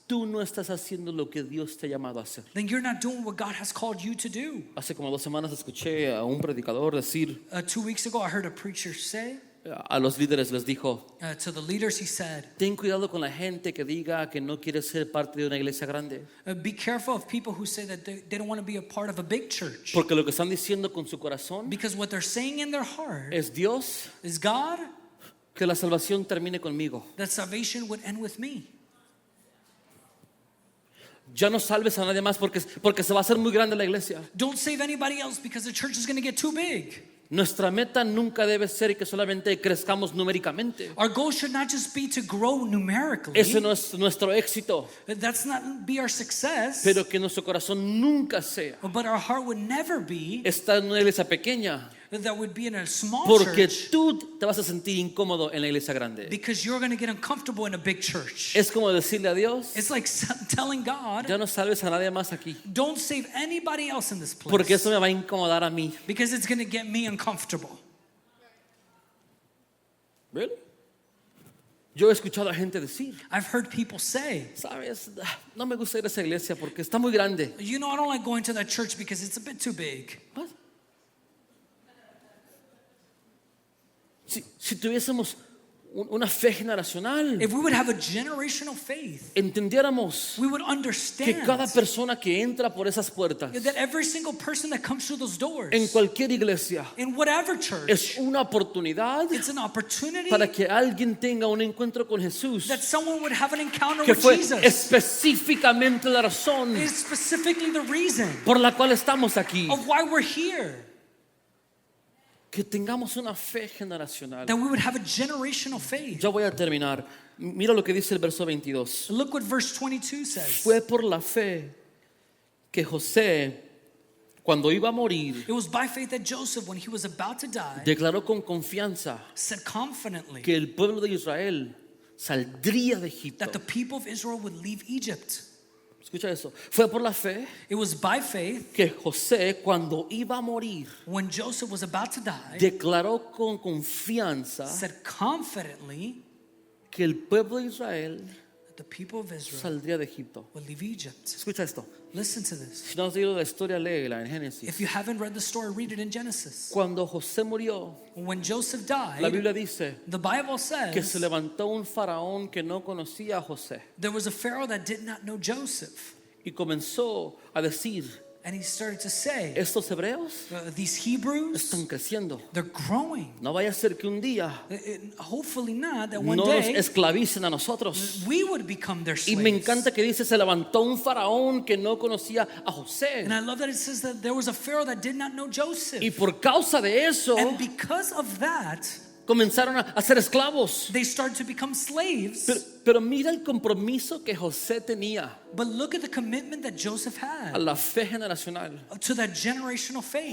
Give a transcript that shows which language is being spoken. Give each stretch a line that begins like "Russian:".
Spanish: tú no estás haciendo lo que Dios te ha llamado a hacer.
English: then you're not doing what God has called you to do.
Spanish: Hace como 2 semanas escuché a un predicador decir,
English: 2 weeks ago, I heard a preacher say
Spanish: a los líderes les dijo,
English: to the leaders, he said,
Spanish: ten cuidado con la gente que diga que no quiere ser parte de una iglesia grande.
English: be careful of people who say that they don't want to be a part of a big church.
Spanish: Porque lo que están diciendo con su corazón
English: Because what they're saying in their heart
Spanish: es Dios,
English: is, God,
Spanish: que la salvación termine conmigo.
English: that salvation would end with me.
Spanish: Ya no salves a nadie más porque se va a hacer muy grande la iglesia.
English: Don't save anybody else because the church is going to get too big.
Spanish: Nuestra meta nunca debe ser que solamente crezcamos numéricamente.
English: Our goal should not just be to grow numerically.
Spanish: Ese no es nuestro éxito,
English: That's not be our success.
Spanish: pero que nuestro corazón nunca sea
English: But our heart would never be
Spanish: estar en una iglesia pequeña,
English: that would be in a small
Spanish: porque
English: church
Spanish: tú te vas a sentir incómodo en la iglesia grande.
English: because you're going to get uncomfortable in a big church.
Spanish: Es como decirle a Dios,
English: It's like telling God,
Spanish: ya no salves a nadie más aquí,
English: don't save anybody else in this
Spanish: porque
English: place
Spanish: eso me va a incomodar a mí.
English: because it's going to get me uncomfortable. ¿Really?
Spanish: Yo he escuchado a gente decir,
English: I've heard people say,
Spanish: sabes, no me gusta ir a esa iglesia porque está muy grande.
English: you know, I don't like going to that church because it's a bit too big. What?
Spanish: Si tuviésemos una fe generacional,
English: If we would have a generational faith,
Spanish: entendiéramos
English: we would
Spanish: que
English: understand
Spanish: cada persona que entra por esas puertas,
English: that every single person that comes through those doors,
Spanish: en cualquier iglesia,
English: in whatever church,
Spanish: es una oportunidad
English: it's an opportunity
Spanish: para que alguien tenga un encuentro con Jesús,
English: that someone would have an encounter
Spanish: que
English: with
Spanish: fue
English: Jesus.
Spanish: específicamente la razón
English: It's specifically the reason
Spanish: por la cual estamos aquí.
English: of why we're here.
Spanish: Que tengamos una fe generacional.
English: That we would have a generational faith.
Spanish: Ya voy a terminar. Mira lo que dice el verso 22.
English: Look what verse 22 says.
Spanish: Fue por la fe que José, cuando iba a morir,
English: It was by faith that Joseph, when he was about to die,
Spanish: declaró con confianza
English: said confidently
Spanish: que el pueblo de Israel saldría de Egipto.
English: that the people of Israel would leave Egypt.
Spanish: Escucha eso. Fue por la fe
English: It was by faith
Spanish: que José, cuando iba a morir,
English: when Joseph was about to die,
Spanish: declaró con confianza
English: said confidently
Spanish: que el pueblo de Israel
English: that the people of Israel
Spanish: saldría de Egipto.
English: would leave Egypt.
Spanish: Escucha esto.
English: Listen to this.
Spanish: Si no has leído la historia, léela en Génesis.
English: If you haven't read the story, read it in Genesis.
Spanish: Cuando José murió,
English: When Joseph
Spanish: la
English: died,
Spanish: Biblia dice
English: the Bible
Spanish: que se
English: says
Spanish: levantó un faraón que no conocía a José
English: there was a Pharaoh that did not know Joseph.
Spanish: y comenzó a decir,
English: And he started to say,
Spanish: estos hebreos
English: these Hebrews,
Spanish: están creciendo.
English: they're growing.
Spanish: No vaya a ser que un día
English: Hopefully not, that one
Spanish: no nos
English: day
Spanish: esclavicen a nosotros.
English: we would become their
Spanish: Y me
English: slaves.
Spanish: encanta que dice, se levantó un faraón que no conocía a José.
English: And I love that it says that there was a Pharaoh that did not know Joseph.
Spanish: Y por causa de eso,
English: And because of that,
Spanish: comenzaron a ser esclavos.
English: they started to become slaves.
Spanish: Pero mira el compromiso que José tenía
English: But look at the commitment that Joseph
Spanish: a
English: had
Spanish: la fe generacional.
English: to that generational faith.